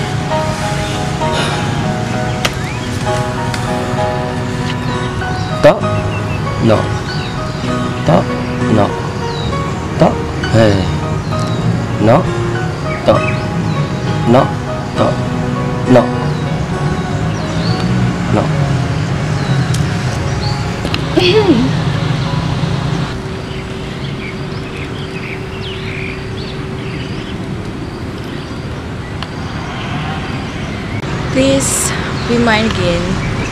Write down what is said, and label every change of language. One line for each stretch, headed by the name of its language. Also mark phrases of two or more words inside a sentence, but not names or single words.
Malay: Tak.
English: No. Tak. No.
Malay: Tak. Hey. No. Tak. No. Tak. No.
English: No. Please be mine again.